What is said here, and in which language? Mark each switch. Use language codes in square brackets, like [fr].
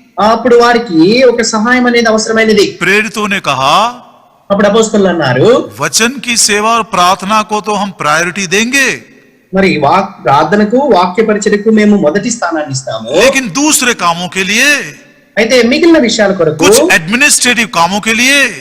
[te] అప్పుడు వారికి ఒక సహాయం అనేది అవసరమైనది. [hi] प्रेरितों ने कहा, [te] అప్పుడు అపోస్తలులు అన్నారు, [hi] वचन की सेवा और प्रार्थना को तो हम प्रायोरिटी देंगे, [te] మరి ప్రార్థనకు వాక్య పరిచర్యకు మేము మొదటి స్థానాన్ని ఇస్తాము. [hi] लेकिन दूसरे कामों के लिए, [te] అయితే మిగిలిన విషయాల కొరకు, [hi] कुछ एडमिनिस्ट्रेटिव कामों के लिए,